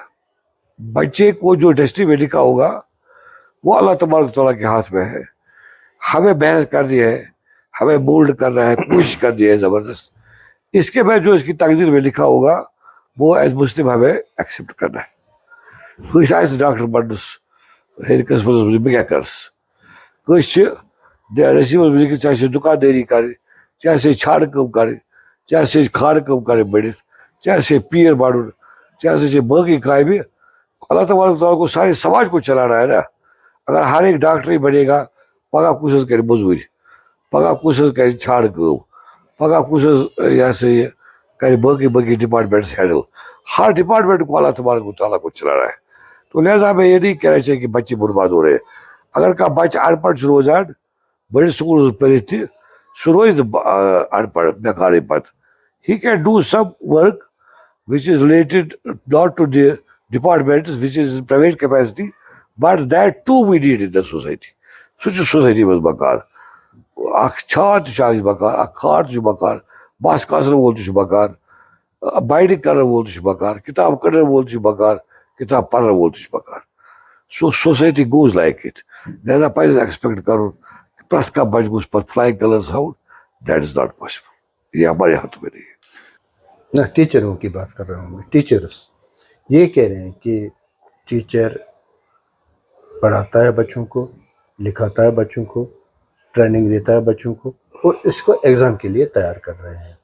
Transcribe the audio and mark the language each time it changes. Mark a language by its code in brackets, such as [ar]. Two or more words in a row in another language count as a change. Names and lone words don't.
[ur] بچے کو جو ڈسٹری میں لکھا ہوگا وہ اللہ تبارک تعالیٰ کے ہاتھ میں ہے. ہمیں محنت کرنی ہے, ہمیں مولڈ کرنا ہے, کوشش کرنی ہے زبردست. اس کے بعد جو اس کی تقدیر میں لکھا ہوگا وہ [en] as Muslim [ur] ہمیں ایکسیپٹ کرنا ہے. [ks] کٲنٛسہِ آسہِ ڈاکٹر بننس ہیٚرِ قٕسمتس منٛز بیکرس, کٲنٛسہِ چھِ نصیٖبس منٛز لیکھِتھ ژےٚ آسہِ دُکاندٲری کَرٕنۍ, ژےٚ آسہِ چھانہٕ کٲم کَرٕنۍ, ژےٚ آسہِ خانہٕ کٲم کَرٕنۍ بٔڑِتھ, ژےٚ آسہِ پیٖر بَنُن, ژےٚ آسہِ باقٕے کامہِ. [ur] اللہ تبارک تعالیٰ کو سارے سماج کو چلانا ہے نا. اگر ہر ایک ڈاکٹر ہی بنے گا, [ks] پگاہ کُس حظ کرِ موٚزوٗرۍ, پگاہ کُس حظ کرِ چھانہٕ کٲم, پگاہ کُس حظ یہ ہسا یہ کرِ باقٕے [en] departments handle. [ur] ہر ڈپارٹمنٹ کو اللہ تبارک تعالیٰ کو چلانا ہے. تو لہٰذا ہمیں یہ نہیں کہنا چاہیے کہ بچے برباد ہو رہے ہیں. [ks] اگر کانٛہہ بچہ ان پڑھ چھُ روزان بٔڑِس سکوٗلس منٛز پٔرِتھ تہِ, سُہ روزِ نہٕ ان پڑھ بیکارٕے پتہٕ. [en] He can do some work which is related not to the departments which is in private capacity, but that too we need in the society. [ks] سُہ چھُ سوسایٹی منٛز بکار. اکھ چھان تہِ چھُ اکھ بکار, اکھ کھار تہِ چھُ بکار, بس کاسن وول تہِ چھُ بکار, بایڈنگ کرن وول تہِ چھُ بکار, کتاب کڑن وول تہِ چھُ بکار, کتاب پرن وول تہِ چھُ بکار. [en] so society goes like it. [ks] لہذا پزِ ایکسپیکٹ کرُن پرٛٮ۪تھ کانٛہہ بچہِ گوٚژھ پتہٕ [en] flying colours [ks] ہاوُن. [en] that is not possible. [ur] یہ ہمارے ہاتھ میں نہیں ہے. نہ, ٹیچروں کی بات کر رہا ہوں میں. ٹیچرس یہ کہہ رہے ہیں کہ ٹیچر پڑھاتا ہے بچوں کو, لکھاتا ہے بچوں کو, ٹریننگ دیتا ہے بچوں کو, اور اس کو ایگزام کے لیے تیار کر رہے ہیں.